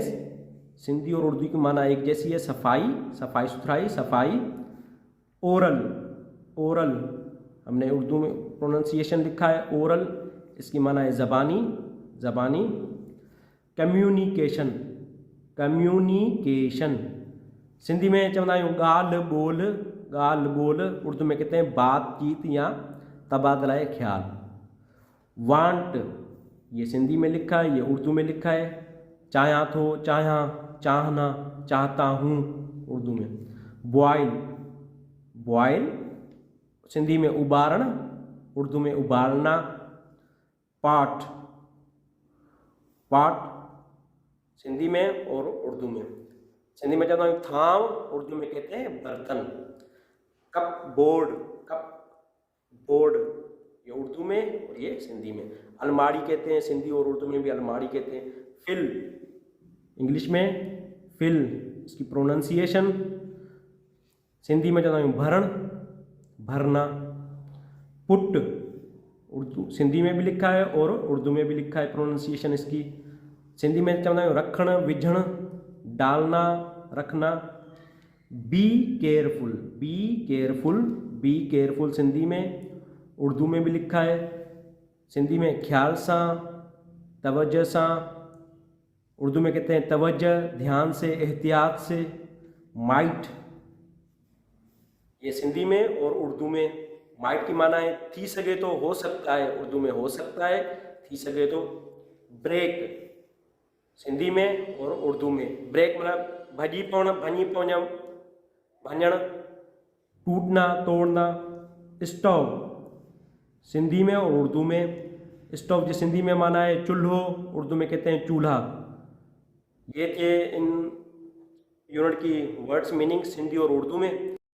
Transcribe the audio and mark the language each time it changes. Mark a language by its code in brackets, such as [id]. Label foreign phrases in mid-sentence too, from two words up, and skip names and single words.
[ur] سندھی اور اردو کی معنی ایک جیسی ہے، صفائی، صفائی ستھرائی، صفائی. اورل، اورل ہم نے اردو میں پروننسی ایشن لکھا ہے اورل، اس کی معنی ہے زبانی، زبانی. [sd] कम्युनिकेशन, कम्युनिकेशन सिंधी में चवंदा आहियूं ॻाल्हि ॿोल, ॻाल्हि ॿोल, [ur] اردو میں کہتے ہیں بات چیت یا تبادلہ خیال. وانٹ، یہ سندھی میں لکھا ہے، یہ اردو میں لکھا ہے. چاہا تو، چاہا، چاہنا، چاہتا ہوں اردو میں. بوائل، بوائل سندھی میں ابارن، اردو میں ابالنا. پاٹ، پاٹ سندھی میں اور اردو میں. [sd] सिंधी में चवंदा आहियूं थांव, [ur] اردو میں کہتے ہیں برتن. کپ بورڈ، کپ بورڈ یہ اردو میں اور یہ سندھی میں. الماری کہتے ہیں سندھی اور اردو میں بھی الماری کہتے ہیں. فل، انگلش میں فل، اس کی پروننسی ایشن سندھی میں [sd] चवंदा आहियूं भरण, [ur] بھرنا. پٹ اردو سندھی میں بھی لکھا ہے اور اردو میں بھی لکھا ہے پروننسی ایشن اس کی. [sd] सिंधी में चवंदा आहियूं रखण, विझण, [ur] ڈالنا، رکھنا. [en] be careful, be careful, be careful [ur] سندھی میں، اردو میں بھی لکھا ہے. [sd] सिंधी में ख्याल सां, तवज्जो सां, [ur] اردو میں کہتے ہیں توجہ، دھیان سے، احتیاط سے. مائٹ، یہ سندھی میں اور اردو میں. مائٹ کی معنی ہے [sd] थी सके तो, [ur] ہو سکتا ہے، اردو میں ہو سکتا ہے, [sd] थी सके तो। [ur] بریک سندھی میں اور اردو میں. [sd] ब्रेक मतलब भजी पवण, भञी पवण, भञण। [ur] ٹوٹنا، توڑنا. سٹوو سندھی میں اور اردو میں. سٹوو جو سندھی میں معنی ہے چولہو، اردو میں کہتے ہیں چولہا. یہ تھے ان یونٹ کی [en] words meaning [ur] سندھی اور اردو میں.